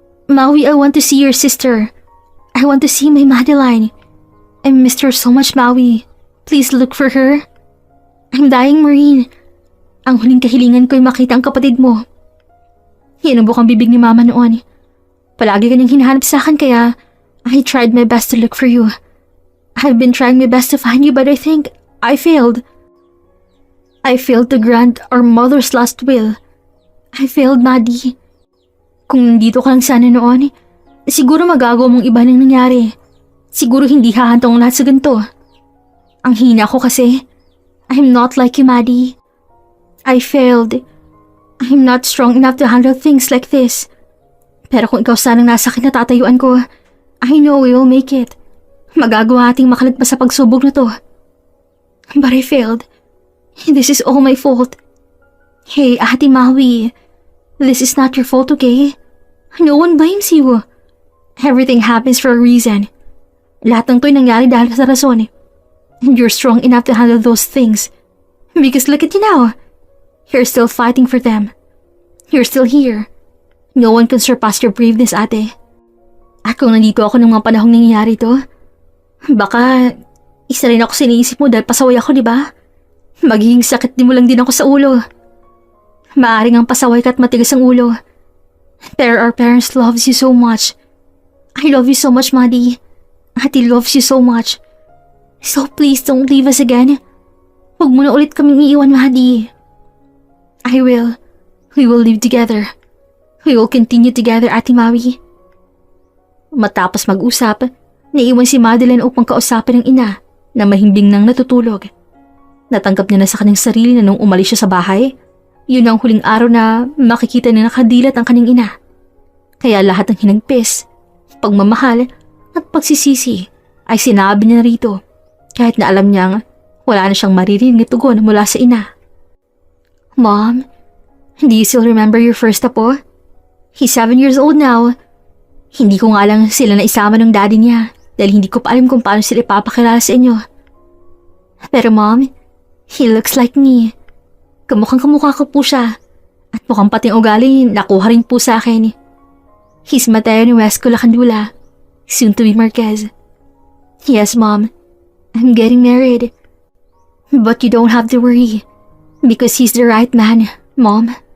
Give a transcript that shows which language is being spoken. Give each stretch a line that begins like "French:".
English: Maui, I want to see your sister. I want to see my Madeline. I missed her so much, Maui. Please look for her. I'm dying, Maureen.
Filipino: Ang huling kahilingan ko ay makita ang kapatid mo. Hinubok ang bibig ni Mama noon. Palagi kanyang hinahanap sa akin kaya
English: I tried my best to look for you. I've been trying my best to find you but I think I failed. I failed to grant our mother's last will. I failed, Maddie.
Filipino: Kung nandito ka lang sana noon, siguro magagawa mong iba nang nangyari. Siguro hindi hahantong lahat sa ganito. Ang hina ko kasi,
English: I'm not like you,
Filipino: Maddie.
English: I failed. I'm not strong enough to handle things like this.
Filipino: Pero kung ikaw sanang nasa kinatatayuan ko,
English: I know we will make it.
Filipino: Magagawa ating makalagpas sa pagsubok na to.
English: But I failed. This is all my fault. Hey, Ate Maui. This is not your fault, okay? No one blames you. Everything happens for a reason.
Filipino: Lahat ng to'y nangyari dahil sa rason.
English: And you're strong enough to handle those things. Because look at you now. You're still fighting for them. You're still here. No one can surpass your braveness, ate.
Filipino: At kung nandito ako ng mga panahong nangyayari to, baka isa rin ako siniisip mo dahil pasaway ako, di ba? Magiging sakit din mo lang din ako sa ulo. Maaring ang pasaway ka at matigas ang ulo.
English: Pero our parents loves you so much. I love you so much, Maddie. Ate loves you so much. So please don't leave us again.
Filipino: Huwag mo na ulit kaming iiwan, Maddie.
English: I will. We will live together. We will continue together, Ate Maui.
Filipino: Matapos mag-usap, naiwan si Madeline upang kausapin ang ina na mahimbing nang natutulog. Natanggap niya na sa kanyang sarili na nung umalis siya sa bahay, yun ang huling araw na makikita niya nakadilat ang kanyang ina. Kaya lahat ng hinagpis, pagmamahal at pagsisisi ay sinabi niya na rito kahit na alam niyang wala na siyang maririnig na tugon mula sa ina.
English: Mom, do you still remember your first apo? He's 7 years old now.
Filipino: Hindi ko nga lang sila na isama ng daddy niya dahil hindi ko pa alam kung paano sila ipapakilala sa inyo. Pero Mom,
English: he looks like me.
Filipino: Kamukhang-kamukha ko po siya at mukhang pating ugali nakuha rin po sa akin.
English: He's Mateo ni Wesco Lacandula, soon to be Marquez. Yes, Mom, I'm getting married. But you don't have to worry because he's the right man, Mom.